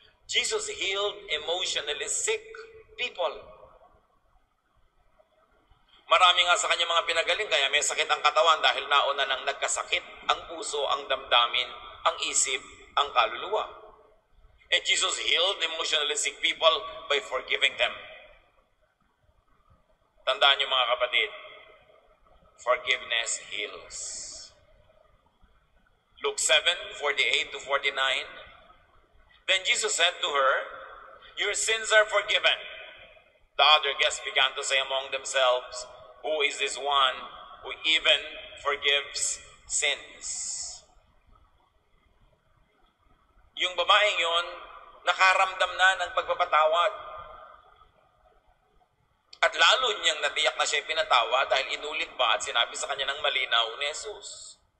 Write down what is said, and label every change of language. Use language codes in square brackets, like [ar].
[en] Jesus healed emotionally sick people. [tl] Marami nga sa kanya mga pinagaling kaya may sakit ang katawan dahil nauna nang nagkasakit ang puso, ang damdamin, ang isip, ang kaluluwa. [en] And Jesus healed emotionally sick people by forgiving them. [tl] Tandaan niyo mga kapatid, [en] forgiveness heals. Luke 7:48-49. Then Jesus said to her, "Your sins are forgiven." The other guests began to say among themselves, "Who is this one who even forgives sins?" [tl] Yung babaeng yon, nakaramdam na ng pagpapatawad. At lalo niyang natiyak na siya pinatawa dahil inulit pa at sinabi sa kanya ng malinaw ni Jesus.